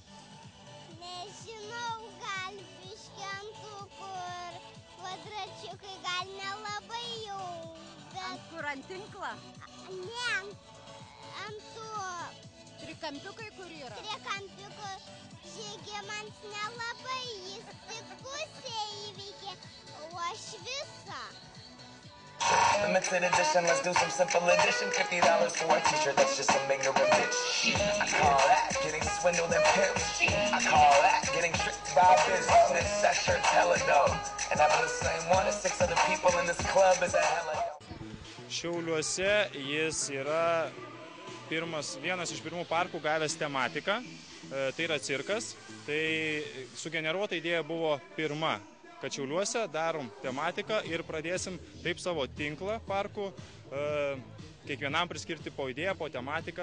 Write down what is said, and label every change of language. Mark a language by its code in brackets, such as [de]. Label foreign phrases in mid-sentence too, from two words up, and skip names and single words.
[lt] Nežinau, gal biškį ant tų, kur kvadračiukai gal nelabai jau, bet... Ant kur, ant tinklą? Ne, ant tų... Trikampiukai kur yra? Trikampiukų Žygimants nelabai, jis tik pusę įveikė, o aš visą. [en] Limited edition, let's do some simple addition. $50 for a t-shirt, that's just some ignorant bitch. I call that getting swindled and pimped. I call that getting tricked by business. That shirt's hella dope. And having the same one as 6 other people in this club is a hella dope. [lt] Šiauliuose jis yra vienas iš pirmų parkų gavęs tematiką. Tai yra cirkas. Tai sugeneruota idėja buvo pirma, kad Šiauliuose darom tematiką ir pradėsim taip savo tinklą parkų, kiekvienam priskirti po idėją, po tematiką.